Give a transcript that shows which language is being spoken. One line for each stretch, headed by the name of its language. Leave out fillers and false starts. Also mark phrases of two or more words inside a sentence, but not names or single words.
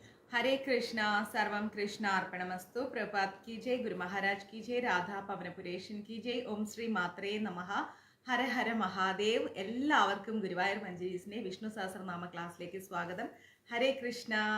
Sanskrit: हरे कृष्णा सर्वम कृष्ण अर्पणमस्तु।
Hindi: प्रभात की जय, गुरु महाराज की जय, राधा പവനപുരേഷൻ की जय,
Sanskrit: ॐ श्री मात्रे नमः, हर हर महादेव्.
Malayalam: എല്ലാവർക്കും ഗുരുവായൂർ മഞ്ജരീസിന്റെ വിഷ്ണു സഹസ്രനാമ ക്ലാസ്സിലേക്ക് സ്വാഗതം. ഹരേ കൃഷ്ണ.